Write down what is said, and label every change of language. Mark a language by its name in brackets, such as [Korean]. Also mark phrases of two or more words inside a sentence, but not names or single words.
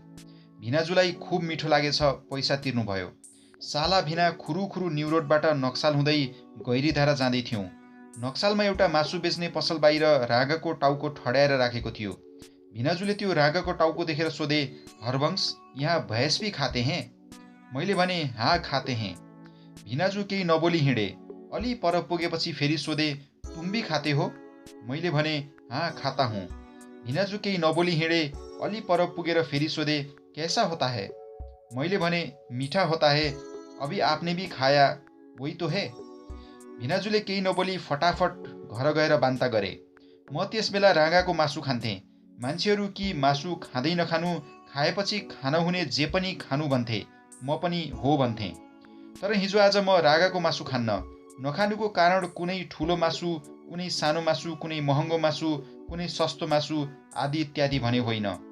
[Nepali] भिनाजुलाई खुब मिठो लागेछ, पैसा तिर्नुभयो। साला भिना खुरुखुरु न्यु रोडबाट नक्साल हुँदै गैरीधारा जाँदै थियौँ। नक्सालमा एउटा मासु बेच्ने पसल बाहिर राँगाको टाउको ठड्याएर राखेको थियो। भिनाजुले त्यो राँगाको टाउको देखेर सोधे, हरवंश, [Hindi] यहाँ भैंस भी खाते हैं? [Nepali] मैले भने, [Hindi] हाँ खाते हैं। [Nepali] भिनाजु केही नबोली हिँडे। अलि पर पुगेपछि फेरि सोधे, [Hindi] तुम भी खाते हो? [Nepali] मैले भने, [Hindi] हाँ खाता हूँ। [Nepali] भिनाजु केही नबोली हिँडे। अलि पर पुगेर फेरि सोधे, [Hindi] कैसा होता है? [Nepali] मैले भने, [Hindi] मीठा होता है, अभी आपने भी खाया, वही तो है। [Nepali] भिनाजुले केही नबोली फटाफट घर गएर बान्ता गरे। म त्यस बेला राँगाको मासु खान्थेँ। मान्छेहरू कि मासु खाँदै नखानु, खाएपछि खान हुने जे पनि खानु भन्थे, म पनि हो भन्थेँ। तर हिजो आज म राँगाको मासु खान्न। नखानुको कारण कुनै ठुलो मासु, कुनै सानो मासु, कुनै महँगो मासु, कुनै सस्तो मासु आदि इत्यादि भने होइन।